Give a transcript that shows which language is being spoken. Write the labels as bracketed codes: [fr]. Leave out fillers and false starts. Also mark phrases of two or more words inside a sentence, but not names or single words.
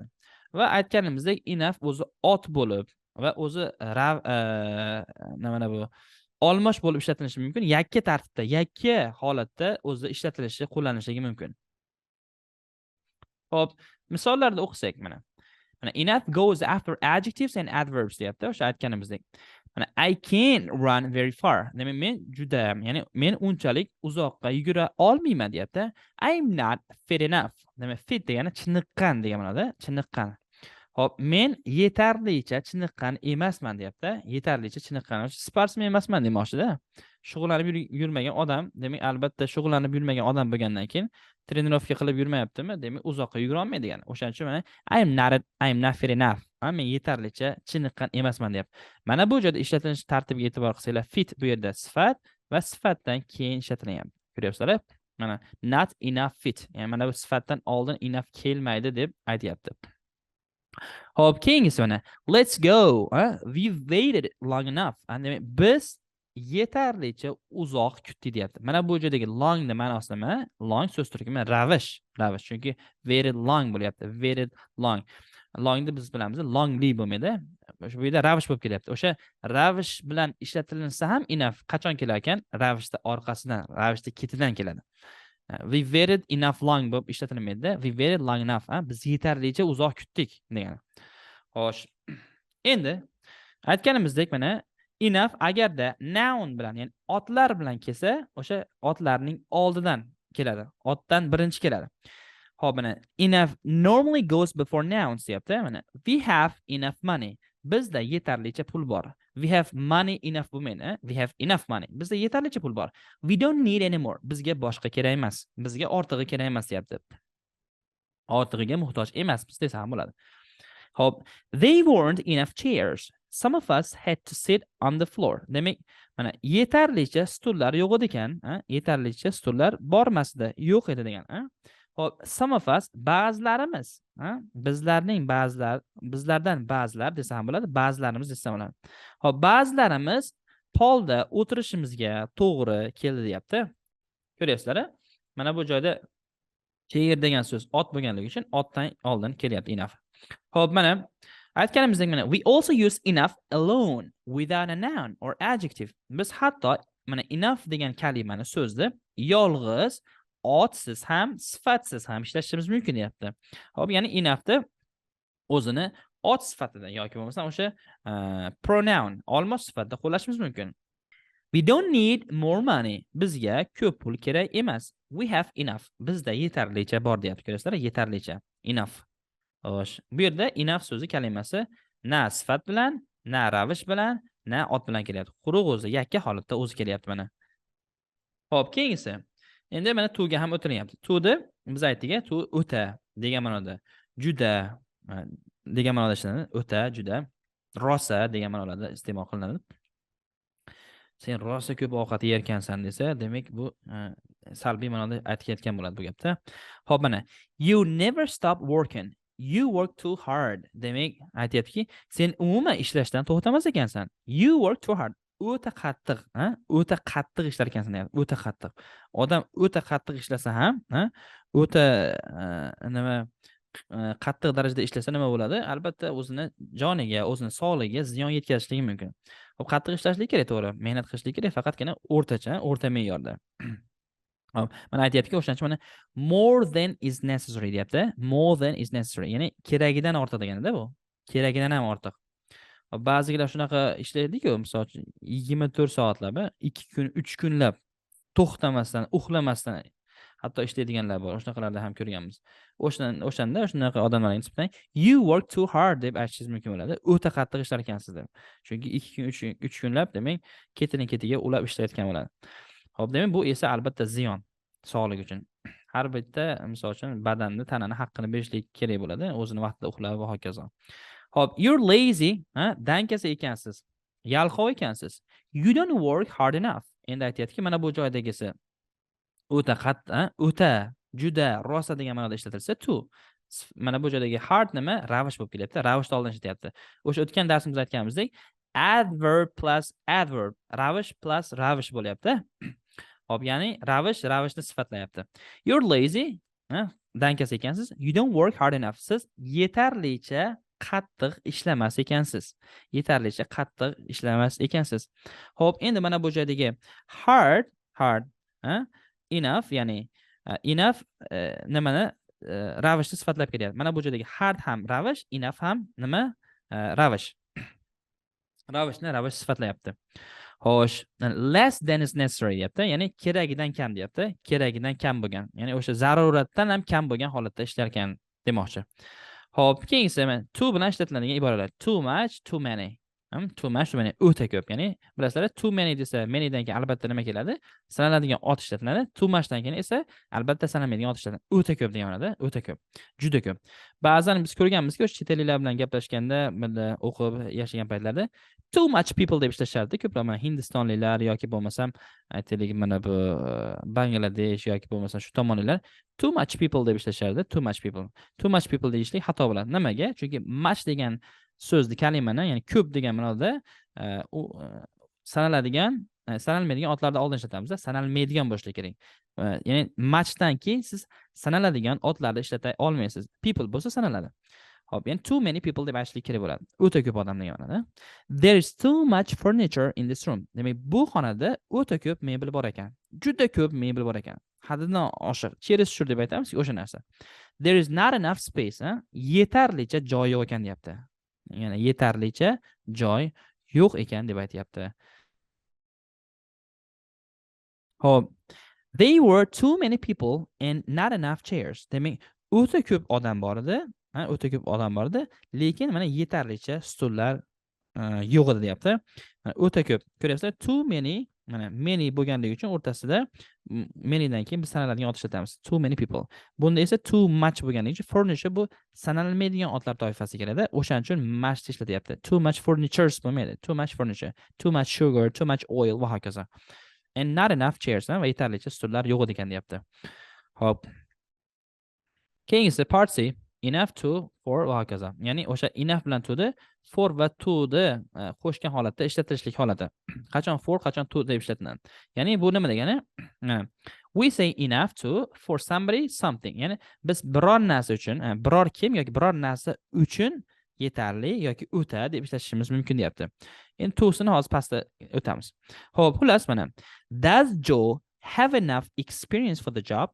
[uz] Va aytganimizdek, enough o'zi ot bo'lib va o'zi nima bu olmosh bo'lib ishlatilishi mumkin. Yakka tartibda, yakka holatda o'zi ishlatilishi, qo'llanishligi mumkin. Hop, misollarda o'qisak mana. [en] Mana enough goes after adjectives and adverbs [uz] deyapti. O'sha aytganimizdek. [en] Mana I can't run very far. [uz] Demak, men juda, ya'ni men unchalik uzoqqa yugura olmayman deyapti. [en] I'm not fit enough. [uz] Demak, fit degani chiniqqan degan ma'noda, chiniqqan. Hop, men yetarlicha chiniqqan emasman deyapti. Yetarlicha chiniqqan. Sportsmen emasman demoqchida. Shug'ullanib yurmagan odam, demak, albatta shug'ullanib yurmagan odam bo'lgandan keyin trenirovka qilib yurmayaptimi? Demak, uzoqqa yugura olmaydi degan. O'shaning uchun mana [en] I'm not fit enough. [uz] Men yetarlicha chiniqqan emasman deyapti. Mana bu joyda ishlatilish tartibiga e'tibor qilsanglar, fit bu yerda sifat va sifatdan keyin ishlatilgan. Ko'ryapsizlar? Mana [en] not enough fit. [uz] Ya'ni mana bu sifatdan oldin enough kelmaydi deb aytayapti. Hop, keyingisi mana [en] let's go. We've waited long enough. [uz] Demak, biz yetarlicha uzoq kutdik deyapti. Mana bu joydagi long ni ma'nosi nima? Long so'z turki mana ravish, chunki [en] very long [uz] bo'lyapti. [en] Very long. [uz] Longni biz bilamiz, longly bo'lmaydi. O'sha bu yerda ravish bo'lib kelyapti. O'sha ravish bilan ishlatilinsa ham enough qachon kelar ekan? Ravishda orqasidan, ravishda ketidan keladi. [en] We waited enough long [uz] bo'lib ishlatilmaydi. [en] We waited long enough. [uz] Biz yetarlicha uzoq kutdik degani. Xo'sh. Endi aytganimizdek mana enough agarda noun bilan, ya'ni otlar bilan kelsa, o'sha otlarning oldidan keladi. Otdan birinchi keladi. Xo'p, mana [en] enough normally goes before nouns [uz] deyapti. [en] Mana we have enough money. [uz] Bizda yetarlicha pul bor. [en] We have money enough bo'lmaydi. We have enough money. [uz] Bizda yetarlicha pul bor. [en] We don't need any more. [uz] Bizga boshqa kerak emas. Bizga ortig'i kerak emas deyapti. Ortig'iga muhtoj emasmiz desa ham bo'ladi. Hop, [en] they weren't enough chairs. Some of us had to sit on the floor. [uz] Demak, mana yetarlicha stullar yo'q edi ekan, yetarlicha stullar bormasdi, yo'q edi degan, Hop, [en] some of us, [uz] ba'zilarimiz, bizlardan ba'zilar desa ham bo'ladi, ba'zilarimiz desa ham bo'ladi. Hop, ba'zilarimiz polda o'tirishimizga to'g'ri keldi deyapti. Ko'ryapsizlar? Mana bu joyda Chair degan so'z ot bo'lganligi uchun otdan oldin kelyapti enough. Xo'p, mana aytganimizdek mana [en] we also use enough alone without a noun or adjective. [uz] Biz hatto mana enough degan kalimani so'zni yolg'iz otsiz ham sifatsiz ham ishlatishimiz mumkin deyapti. Xo'p, ya'ni enoughni o'zini ot sifatida yoki bo'lmasa o'sha pronoun olmos sifatida qo'llashimiz mumkin. [en] We don't need more money. [uz] Bizga ko'p pul kerak emas. [en] We have enough. [uz] Bizda yetarlicha bor deyapti. Ko'rasizlar, yetarlicha. [en] Enough. [uz] Xo'sh, bu yerda enough so'zi kalimasi na sifat bilan, na ravish bilan, na ot bilan kelyapti. Quruq o'zi yakka holatda o'zi kelyapti mana. Xo'p, keyingisi. Endi mana to ga ham o'tiryapti. To ni biz aytdik, to o'ta degan ma'noda, juda degan ma'noda ishlanadi. O'ta, juda, rosa degan ma'noda iste'mol qilinadi. Sen rosa ko'p ovqat yerkansan desa, demak bu salbiy ma'noda aytayotgan bo'ladi bu gapda. Xo'p, mana [en] you never stop working. You work too hard. [uz] Demak, aytayaptiki, sen umuman ishlashdan to'xtamas ekansan. [en] You work too hard. [uz] O'ta qattiq, o'ta qattiq ishlar ekansan deyapti. O'ta qattiq. Odam o'ta qattiq ishlasa ham, o'ta nima qattiq darajada ishlasa nima bo'ladi? Albatta o'zini joniga, o'zini sog'ligiga ziyon yetkazishligi mumkin. Xo'p, qattiq ishlashlik kerak, to'g'ri. Mehnat qilishlik kerak, faqatgina o'rtacha, o'rta me'yorda. Hop, mana aytayaptiki, o'shancha mana [en] more than is necessary [uz] deyapti. [en] More than is necessary. [uz] Ya'ni keragidan ortiq deganda bu. Keragidan ham ortiq. Ba'zilar shunaqa ishlaydi-ku, misol uchun 24 soatlab, 2 kun, 3 kunlab to'xtamasdan, uxlamasdan hatto ishlaydiganlar bor. Shunaqalarda ham ko'rganmiz. O'shanda shunaqa odamlarga nisbatan [en] you work too hard [uz] deb aytishingiz mumkin bo'ladi. O'ta qattiq ishlar ekansiz deb. Chunki 2 kun, 3 kunlab demak, ketiga ulab ishlayotgan bo'ladi. Xo'p, demak bu esa albatta ziyon sog'lik uchun. Har bitta misol uchun badanni, tanani haqqini berishlik kerak bo'ladi, o'zini vaqtida uxlab va hokazo. Xo'p, [en] you're lazy, [uz] dankasa ekansiz, yalqov ekansiz. [en] You don't work hard enough. [uz] Endi aytayaptiki, mana bu joydagisi o'ta qattiq, o'ta, juda, rosa degan ma'noda ishlatilsa to. Mana bu joydagi hard nima? Ravish bo'lib kelyapti. Ravishda oldin ishlatyapti. O'sha o'tgan darsimizda aytganimizdek, [en] adverb plus adverb, [uz] ravish plus ravish bo'lyapti. Hop, ya'ni ravishni sifatlayapti. [en] You're lazy, [uz] dankasa ekansiz. [en] You don't work hard enough. [uz] Siz yetarlicha qattiq ishlamas ekansiz. Yetarlicha qattiq ishlamas ekansiz. Hop, endi mana bu joydagi hard, enough, ya'ni enough nimani ravishni sifatlab kelyapti. Mana bu joydagi hard ham ravish, enough ham nima? Ravish. Ravishni ravish sifatlayapti. Xo'sh, [en] less than is necessary deyapti. [uz] Ya'ni keragidan kam deyapti. Keragidan kam bo'lgan. Ya'ni o'sha zaruratdan ham kam bo'lgan holatda ishlar ekan demoqchi. Xo'p, keyingisi mana to bilan ishlatiladigan iboralar. [en] Too much, too many. Too much, too many. [uz] O'ta ko'p. Ya'ni bilasizlar, [en] too many [uz] desa, manydan keyin albatta nima keladi? Sanaladigan ot ishlatiladi. [en] Too muchdan [uz] keyin esa albatta sanalmaydigan ot ishlatiladi. O'ta ko'p deganada, o'ta ko'p. Juda ko'p. Ba'zan biz ko'rganmizki, o'sha chet elliklar bilan gaplashganda, o'qib yashagan paytlarda [en] too much people [uz] deb ishlashardi. Ko'plab mana hindistonliklar yoki bo'lmasam, aytaylik mana bu Bangladesh yoki bo'lmasam shu tomonliklar [en] too much people [uz] deb ishlashardi. [en] Too much people. Too much people [uz] deyishlik xato bo'ladi. Nimaga? Chunki much degan so'zni kalimani, ya'ni ko'p degan ma'noda sanalmaydigan otlarda oldin ishlatamiz. Sanalmaydigan bo'lishi kerak. Ya'ni muchdan keyin siz sanaladigan otlarda ishlata olmaysiz. People bo'lsa sanaladi. Hop, ya'ni [en] too many people [uz] deb aytishlik kerak bo'ladi. O'ta ko'p odam degan ma'noda. [en] There is too much furniture in this room. [uz] Demak, bu xonada o'ta ko'p mebel bor ekan. Juda ko'p mebel bor ekan. Haddidan oshiq. Cherisshur deb aytamiz, o'sha narsa. [en] There is not enough space, [uz] yetarlicha joy yo'q ekan deyapti. Ya'ni yetarlicha joy yo'q ekan deb aytayapti. Hop. [en] There were too many people and not enough chairs. [uz] Demak, o'ta ko'p odam bor edi. O'ta ko'p odam bor edi, lekin mana yetarlicha stullar yo'q edi deyapti. O'ta ko'p. Ko'ryapsizlar, [en] too many, [uz] mana many bo'lganligi uchun o'rtasida manydan keyin biz sanaladigan ot ishlatamiz. [en] Too many people. [uz] Bunda esa [en] too much [uz] bo'lganligi uchun furniture bu sanalmaydigan otlar toifasiga kiradi. O'shaning uchun much ishlatyapti. [en] Too much furnitures bo'lmaydi. Too much furniture, too much sugar, too much oil [uz] va hokazo. [en] And not enough chairs, [uz] va yetarlicha stullar yo'q ekan deyapti. Hop. Keyingisi [en] part C. Enough to, [uz] for va hokazo. Ya'ni o'sha enough bilan to ni for va to ni qo'shgan holatda ishlatilishlik holati. Qachon for, qachon to deb ishlatiladi. Ya'ni bu nima degani? [en] We say enough to for somebody something. [uz] Ya'ni biz biror narsa uchun, biror kim yoki biror narsa uchun yetarli yoki o'ta deb ishlatishimiz mumkin deyapti. Endi to'sini hozir pastda o'tamiz. Xo'p, xullas mana [en] does Joe have enough experience for the job?